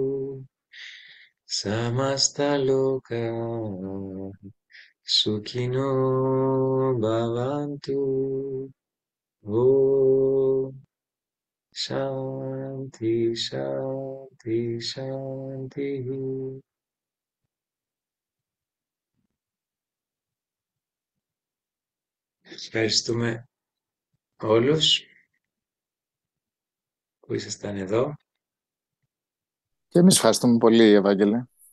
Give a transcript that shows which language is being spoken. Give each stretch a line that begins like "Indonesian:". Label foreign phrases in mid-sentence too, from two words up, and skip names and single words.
Sanskrit: Samasta loka sukhino bhavantu. Om Shanti Shanti Shanti.
Greek: Ευχαριστούμε όλους που ήσασταν εδώ. Και εμείς ευχαριστούμε πολύ, Ευάγγελε.